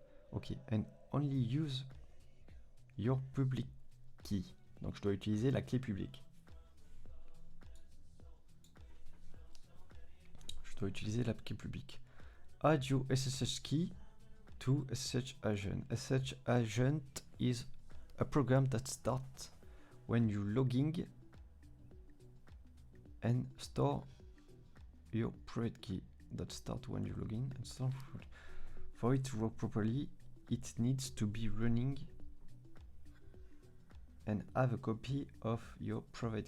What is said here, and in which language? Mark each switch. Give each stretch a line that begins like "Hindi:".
English: Ok, and only use your public key.
French: Donc je dois utiliser la clé publique. Je dois utiliser la clé publique.
English: Add your SSH key to SSH agent. SSH agent is a program that starts when you logging and store your private key. That start when you login and store. For it to work properly, it needs to be running and have a copy of your private key.